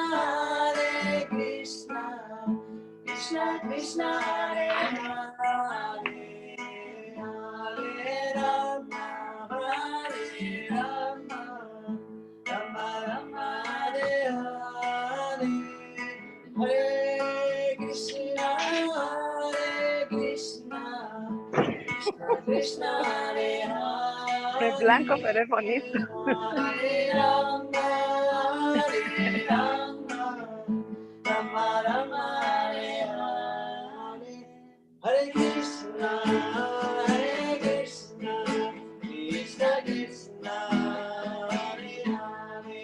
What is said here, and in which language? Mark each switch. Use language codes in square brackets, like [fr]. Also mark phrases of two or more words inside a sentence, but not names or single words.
[sa] Krishna Krishna, Hare Hare, Hare Rama, Hare Rama, Rama Rama, Hare Hare, Hare Krishna, Krishna Krishna, Hare Hare. [es] Me blanco, pero es bonito. [sa] Hare Rama, Hare Rama, Rama Rama, Hare Hare. Hare Krishna, Krishna Krishna, Hare Hare.